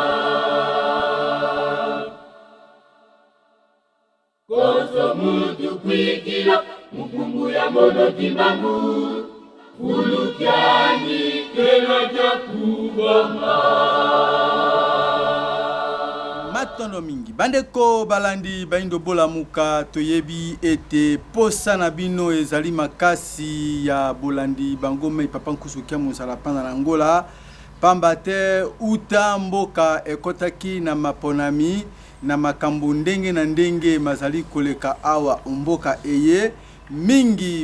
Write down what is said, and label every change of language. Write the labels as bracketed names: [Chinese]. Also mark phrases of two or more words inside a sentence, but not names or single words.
[Kongo] Ozo muntu kwikila, mukumbu ya mono kimbangu, fulu kyani kero kya kubama. [Lingala] Matondo mingi bandeko balandi baindo bola muka toyebi ete posa na bino ezali makasi ya bolandi bangome papa nkusu kya mosala pana na Ngola pamba te uta mboka ekotaki na maponami na makambo ndenge na ndenge mazali koleka awa mboka eye mingi